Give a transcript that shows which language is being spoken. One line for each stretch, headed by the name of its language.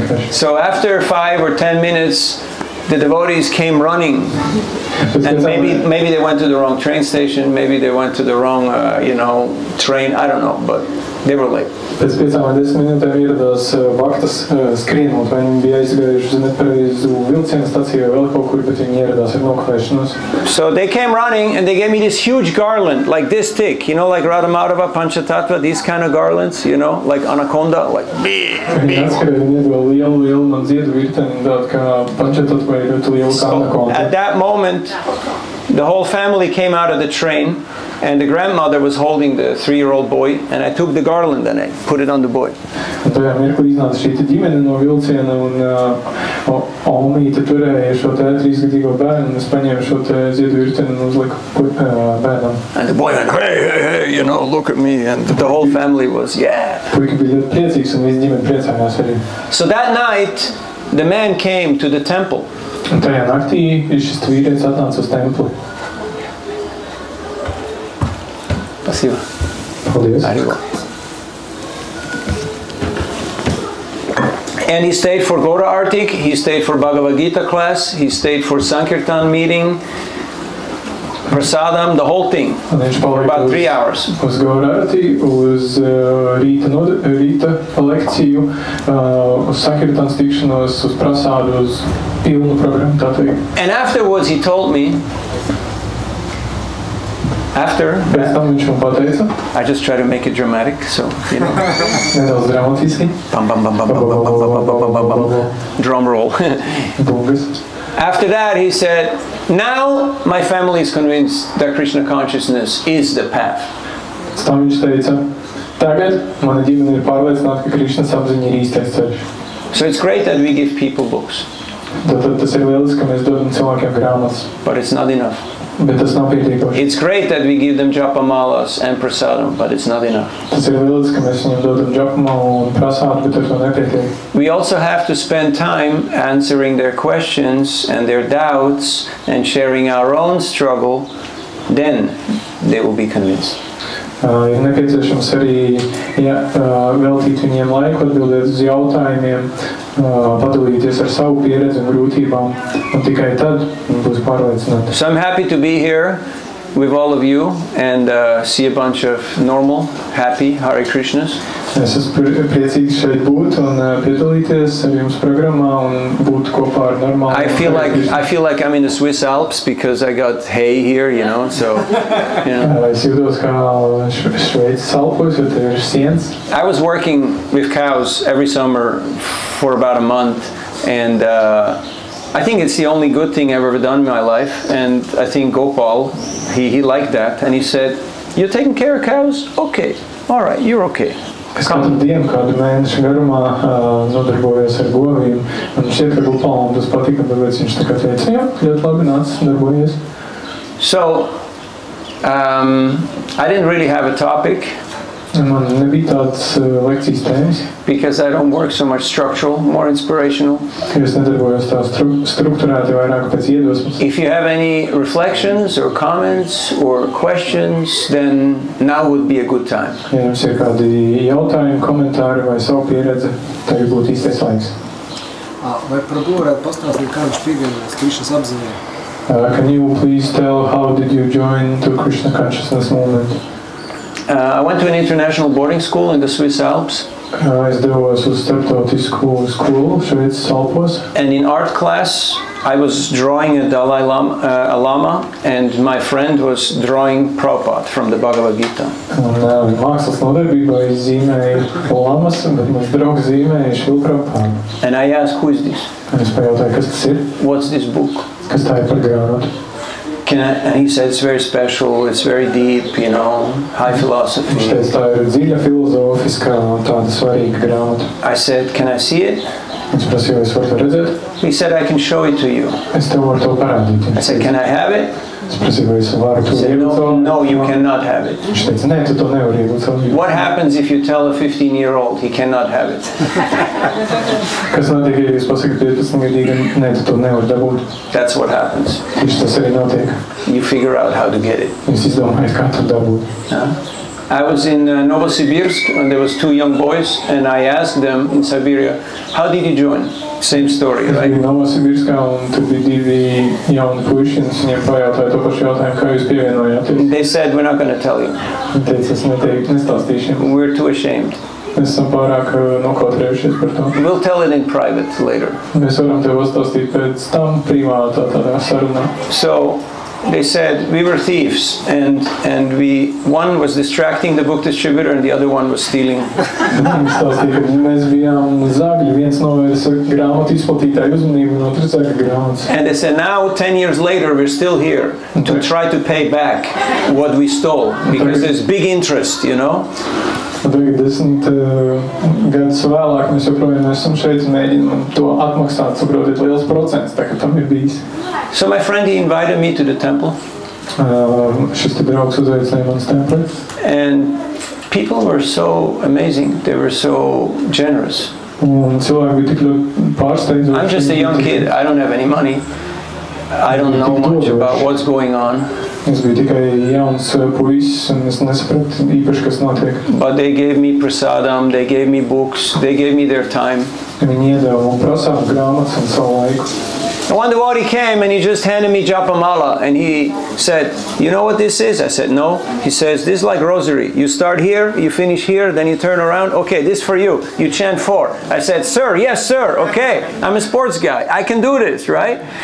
English: So after 5 or 10 minutes, the devotees came running, and maybe they went to the wrong train station, maybe they went to the wrong, train. I don't know, but they were late.
Latvian: Pēc 5 vai 10 minūtēm ieradās vaktas skrienot, vai viņi bija aizgājuši uz nepareizu vilcienu staciju vai vēl kaut kur, bet viņi ieradās ar nokavēšanos.
English: So they came running and they gave me this huge garland, like this thick, like Radhamadava, Panchatattva, these kind of garlands, like anaconda, like big.
Latvian: Viņi atskarēja, viņi iedeva lielu man ziedu virteni, tādu kā Panchatattva ir ļoti lielu kā anaconda.
English: At that moment, the whole family came out of the train, and the grandmother was holding the 3-year-old boy, and I took the garland and I put it on the boy.
Latvian: Un tajā mirklī iznāca šī ģimene no vilciena, un omīte turēja šo 3-gadīgo bērnu, un es paņēmu šo ziedu virteni un uzliku bērnam.
English: And the boy went, hey, look at me, and the whole family was, yeah.
Latvian: Puika bija ļoti priecīgs, un visa ģimene priecājās arī.
English: So that night, the man came to the temple.
Latvian: Un tajā naktī šis vīrietis atnāca uz templi.
Russian: Спасибо.
English: And he stayed for Gora Artik, he stayed for Bhagavad Gita class, he stayed for Sankirtan meeting, Prasadam, the whole thing, for about 3 hours.
Latvian: Uz Gora Artik, uz rīta lekciju, uz Sankirtan tikšanos, uz Prasādu, uz pilnu programmu, tā teikt.
English: And afterwards he told me, I just try to make it dramatic, so,
Latvian: Nedaudz dramatiski.
English: Bam, bam, bam, bam, bam, bam, bam, bam, bam, bam, bam. Drum roll. After that, he said, now my family is convinced that Krishna consciousness is the path.
Latvian: Tam viņš teica, tagad mana ģimene ir pārliecināta, ka Krišnas apziņa ir īstais ceļš.
English: So it's great that we give people books.
Latvian: Tad tas ir lieliski, ka mēs dodam cilvēkiem grāmatas.
English: But it's not enough.
Latvian: Bet tas nav pietiekoši.
English: It's great that we give them japamalas and prasadam, but it's not enough.
Latvian: Tas ir lieliski, ka mēs viņiem dodam džapamalu un prasātu, bet ar to nepietiek.
English: We also have to spend time answering their questions and their doubts and sharing our own struggle. Then they will be convinced.
Latvian: Ir nepieciešams arī veltīt viņiem laiku, atbildēt uz jautājumiem, padalīties ar savu pieredzi un grūtībām, un tikai tad būs pārliecināti.
English: So I'm happy to be here with all of you and see a bunch of normal, happy Hare Krishnas.
Latvian: Es esmu priecīgs šeit būt un piedalīties ar jums programmā un būt kopā ar normālu.
English: I feel like I'm in the Swiss Alps because I got hay here, you know. So, you know.
Latvian: Es jūtos kā Šveices Alpos, jo te ir siens.
English: I was working with cows every summer for about a month, and I think it's the only good thing I've ever done in my life. And I think Gopal, he liked that, and he said, "You're taking care of cows? Okay, all right, you're okay."
Latvian: Es katru dienu, kādu mēnešu garumā nodarbojos ar govīm, un šķiet, ka Gopalam tas patika, tāpēc viņš tā kā teica, jā, ļoti labi nāc, darbojies.
English: So, I didn't really have a topic.
Latvian: Man nebija tādas lekcijas tēmas.
English: Because I don't work so much structural, more inspirational.
Latvian: Es nedarbojos tā strukturēti, vairāk pēc iedvesmas.
English: If you have any reflections or comments or questions, then now would be a good time.
Latvian: Ja jums ir kādi jautājumi, komentāri vai savu pieredzi, tagad būtu īstais laiks. Vai par Govu varētu pastāstīt, kā viņš pievienojās Krišnas apziņai?
English: Can you please tell how did you join to Krishna consciousness movement? I went to an international boarding school in the Swiss Alps.
Latvian: Es devos uz starptautisku skolu Šveices Alpos.
English: And in art class, I was drawing a Dalai Lama, and my friend was drawing Prabhupada from the Bhagavad Gita.
Latvian: Un mākslas nodarbībā zīmēju lamas, bet mans draugs zīmēja Šrilu Prabhupādu.
English: And I asked, who is this?
Latvian: Un es pajautāju, kas tas ir?
English: What's this book?
Latvian: Kas tā ir par grāmatu?
English: And he said, it's very special, it's very deep, you know, high philosophy.
Latvian: Viņš teica, tā ir dziļa filozofiskā un tāda svarīga grāmata.
English: I said, can I see it?
Latvian: Viņš prasīja, vai es varu to redzēt?
English: He said, I can show it to you.
Latvian: Es tev varu to parādīt.
English: I said, can I have it?
Latvian: Es prasīju, vai es varu to
English: He said, no, you cannot have it.
Latvian: Viņš teica, nē, tu to nevari iegūt savu dzīvi.
English: What happens if you tell a 15-year-old he cannot have it?
Latvian: Kas notiek, ja jūs pasakat 15-gadīgam, nē, tu to nevari dabūt?
English: That's what happens.
Latvian: Tieši tas arī notiek.
English: You figure out how to get it.
Latvian: Jūs izdomājat, kā to dabūt.
English: I was in Novosibirsk, and there was two young boys, and I asked them in Siberia, how did you join? Same story, right?
Latvian: Es biju Novosibirskā, un tur bija divi jauni puiši, un es viņiem pajautāju to pašu jautājumu, kā jūs pievienojāties.
English: They said, we're not going to tell you.
Latvian: Viņi teica, es nestāstīšu jums.
English: We're too ashamed.
Latvian: Mēs esam pārāk nokautrējušies par to.
English: We'll tell it in private later.
Latvian: Mēs varam tev pastāstīt pēc tam privātā tādā sarunā.
English: So they said we were thieves, and one was distracting the book distributor, and the other one was stealing.
Latvian: Viņi stāstīja, ka mēs bijām zagļi, viens novērsa grāmatu izplatītāju uzmanību, un otrs zaga grāmatas.
English: And they said, now 10 years later, we're still here to try to pay back what we stole, because there's big interest, you know.
Latvian: Tagad 10 gadus vēlāk mēs joprojām esam šeit un mēģinām to atmaksāt, saprotiet, liels procents, tā kā tam ir bijis.
English: So my friend, he invited me to the temple.
Latvian: Šis te draugs uzaicināja manas templi.
English: And people were so amazing. They were so generous.
Latvian: Un cilvēki bija tik ļoti pārsteidzoši.
English: I'm just a young kid. I don't have any money. I don't know much about what's going on.
Latvian: Es biju tikai jauns puisis, un es nesapratu īpaši, kas notiek.
English: But they gave me prasadam, they gave me books, they gave me their time.
Latvian: Viņi iedeva man prasātu grāmatas un savu laiku.
English: And one devotee came and he just handed me japamala, and he said, you know what this is? I said, no. He says, this is like rosary. You start here, you finish here, then you turn around. Okay, this for you. You chant 4. I said, sir, yes, sir. Okay, I'm a sports guy. I can do this, right?